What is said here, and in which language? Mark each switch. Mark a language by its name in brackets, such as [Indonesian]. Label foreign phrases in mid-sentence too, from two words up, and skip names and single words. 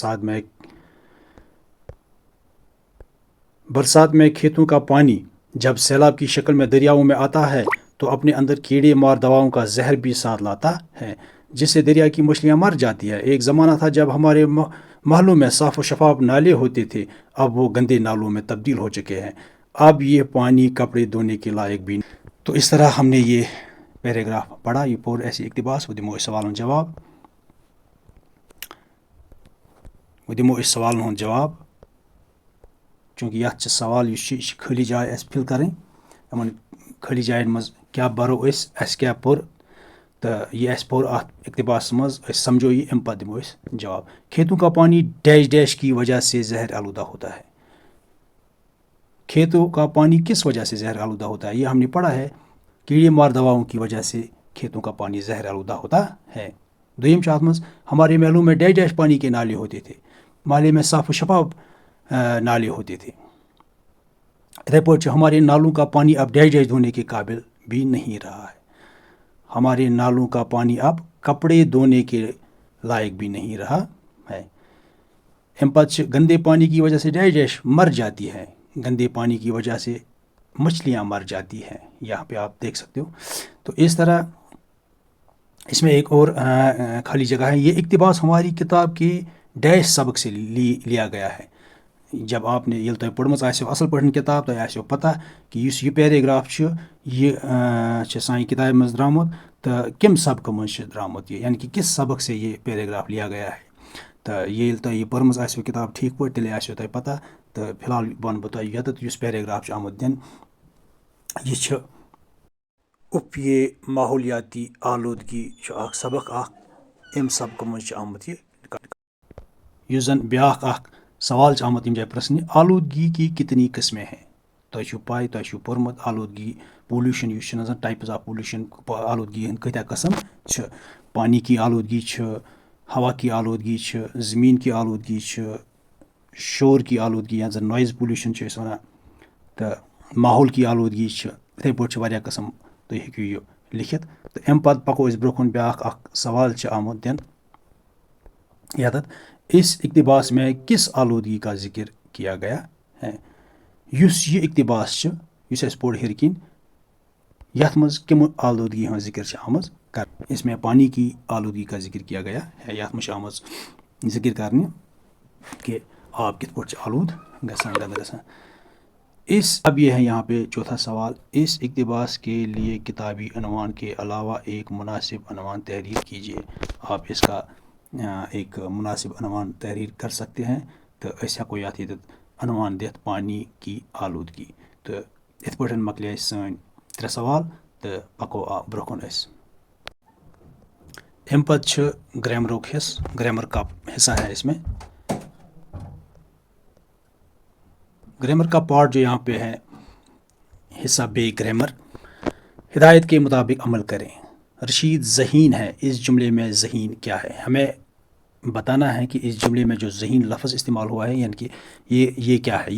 [Urdu] برسات میں کھیتوں کا پانی جب سیلاب کی شکل میں دریاؤں میں آتا ہے تو اپنے اندر کیڑے مار دواؤں کا زہر بھی ساتھ لاتا ہے جس سے دریا کی مچھلیاں مر جاتی ہیں. ایک زمانہ تھا جب ہمارے محلوں میں صاف و شفاف نالے ہوتے تھے. اب وہ گندے نالوں میں تبدیل ہو چکے ہیں. اب یہ پانی کپڑے دھونے کے لائق بھی نہیں. تو اس طرح ہم نے یہ پیراگراف پڑھا. [Kashmiri] یہ پوٚر اَسہِ اقتباس. وہ دِمو أسۍ سوالن ہُنٛد جواب. چوٗنٛکہِ یَتھ چھِ سوال یُس چھِ یہِ چھِ خٲلی جاے اَسہِ فِل کَرٕنۍ. یِمن خٲلی جاین منٛز کیٛاہ بَرو أسۍ, اَسہِ کیٛاہ پوٚر تہٕ یہِ اَسہِ پوٚر اَتھ اقتباسس منٛز أسۍ سمجھو یہِ, اَمہِ پتہٕ دِمو أسۍ جواب. [Urdu] کھیتوں کا پانی ڈیش ڈیش کی وجہ سے زہر آلودہ ہوتا ہے. کھیتوں کا پانی کس وجہ سے زہر آلودہ ہوتا ہے. یہ ہم نے پڑھا ہے کیڑے مار دواؤں کی وجہ سے کھیتوں کا پانی زہر آلودہ ہوتا ہے. [Kashmiri] دویم چھِ اَتھ منٛز [Urdu] ہمارے محلوں میں ڈیش ڈیش پانی کے نالے ہوتے تھے. محلے میں صاف و شفاف نالے ہوتے تھے. [Kashmiri] اتھے پٲٹھۍ [Urdu] ہمارے نالوں کا پانی اب ڈیج دھونے کے قابل بھی نہیں رہا ہے. ہمارے نالوں کا پانی اب کپڑے دھونے کے لائق بھی نہیں رہا ہے. [Kashmiri] اَمہِ پتہٕ چھِ [Urdu] گندے پانی کی وجہ سے ڈیش مر جاتی ہے. گندے پانی کی وجہ سے مچھلیاں مر جاتی ہیں. یہاں پہ آپ دیکھ سکتے ہو. تو اس طرح اس میں ایک اور خالی جگہ ہے. یہ اقتباس ہماری کتاب کے ڈیش سبق سے لیا گیا ہے. [Kashmiri] جب آپ نے ییٚلہِ تۄہہِ پٔرمٕژ آسیو اَصٕل پٲٹھۍ کِتاب تۄہہِ آسیو پَتہ کہِ یُس یہِ پیراگراف چھُ یہِ چھِ سانہِ کِتابہِ منٛز درٛامُت تہٕ کَمہِ سبقہٕ منٛز چھِ درٛامُت یہِ یعنی کہِ [Urdu] کِس سبق سے یہ پیراگراف لیا گیا ہے. [Kashmiri] تہٕ ییٚلہِ تۄہہِ یہِ پٔرمٕژ آسیو کِتاب ٹھیٖک پٲٹھۍ تیٚلے آسیو تۄہہِ پَتہ. تہٕ فی الحال وَنہٕ بہٕ تۄہہِ ییٚتٮ۪تھ یُس پیراگراف چھُ آمُت دِنہٕ یہِ چھُ اُپیے ماحولیاتی آلودگی چھُ اکھ سبق اکھ. اَمہِ سبقہٕ منٛز چھُ آمُت یہِ یُس زن بیٛاکھ اکھ سوال چھُ آمُت ییٚمہِ جایہِ پرٛژھنہِ [Urdu] آلودگی کی کتنی قٕسمیں ہیں. [Kashmiri] تۄہہِ چھُو پاے تۄہہِ چھُو پوٚرمُت آلودگی پولوٗشن یُس چھُنہٕ زن [English] types of pollution [Kashmiri] آلودگی ہٕنٛدۍ کۭتیاہ قٕسم چھِ. [Urdu] پانی کی آلودگی [Kashmiri] چھِ, [Urdu] ہوا کی آلودگی [Kashmiri] چھِ, [Urdu] زٔمیٖن کی آلودگی [Kashmiri] چھِ, [Urdu] شور کی آلودگی [Kashmiri] یَتھ زن [English] noise pollution [Kashmiri] چھِ أسۍ وَنان, تہٕ [Urdu] ماحول کی آلودگی [Kashmiri] چھِ. یِتھَے پٲٹھۍ چھِ واریاہ قٕسم تُہۍ ہیٚکِو یہِ لیکھِتھ. تہٕ اَمہِ پتہٕ پکو أسۍ برٛونٛہہ کُن. بیٛاکھ اکھ سوال چھُ آمُت دِنہٕ یَتَتھ [Urdu] اس اقتباس میں کس آلودگی کا ذکر کیا گیا ہے. [Kashmiri] یُس یہِ اقتباس چھُ یُس اَسہِ پوٚر ہیٚرِ کِنۍ یَتھ منٛز کَمہِ آلودگی ہٕنٛز ذِکر چھِ آمٕژ کرنہٕ. [Urdu] اس میں پانی کی آلودگی کا ذکر کیا گیا ہے. [Kashmiri] یَتھ منٛز چھِ آمٕژ ذِکر کرنہٕ کہ آب کِتھ پٲٹھۍ چھِ آلود گژھان گنٛدٕ گژھان. [Urdu] اب یہ ہے یہاں پہ چوتھا سوال. اس اقتباس کے لیے کتابی عنوان کے علاوہ ایک مناسب عنوان تحریر کیجیے. آپ اس کا ایک مناسب عنوان تحریر کر سکتے ہیں. [Kashmiri] تو أسۍ ہٮ۪کو یَتھ ییٚتٮ۪تھ عنوان دِتھ [Urdu] پانی کی آلودگی. [Kashmiri] تہٕ یِتھ پٲٹھۍ مۄکلے اَسہِ سٲنۍ 3 سوال تہٕ پکو برٛونٛہہ کُن أسۍ. اَمہِ پتہٕ چھُ گرٛیمرُک حصہٕ. [Urdu] گرٛیمر کا حصہ ہے اس میں. گرامر کا پارٹ جو یہاں پہ ہے حصہ بے گرامر. ہدایت کے مطابق عمل کریں. رشید ذہین ہے. اس جملے میں ذہین کیا ہے. ہمیں بتانا ہے کہ اس جملے میں جو ذہین لفظ استعمال ہوا ہے یعنی کہ یہ کیا ہے.